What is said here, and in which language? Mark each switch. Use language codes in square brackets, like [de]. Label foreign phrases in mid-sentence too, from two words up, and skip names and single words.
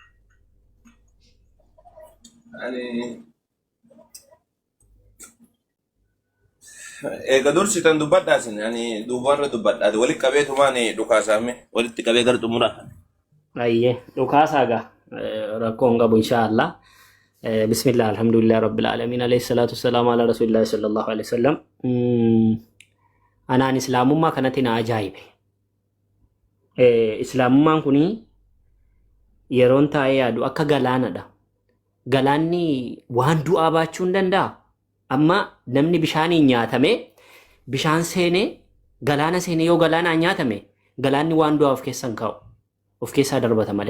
[om] Eega dursitan dubbadhaa sin ani duubarra dubbadhaa walitti qabeetumaan dhukaasaame walitti qabee gara xumuraa. Ayyee dhukaasaa gaa rakkoon qabu inshaallah. [ar] بسم الله الحمد لله رب العالمين عليه الصلاة والسلام على رسول الله صلى الله عليه وسلم. [om] Anaan islaamummaa kanatti na ajaa'ibe. Islaamummaan kuni yeroon taa'ee yaadu akka galaanadha. Galaanni waan du'aa baachuu hin danda'a. Amma namni bishaaniin nyaatame bishaan seenee galaana seenee yoo galaanaan nyaatame galaanni waan du'aa of keessan kaa'u of keessaa darbata malee.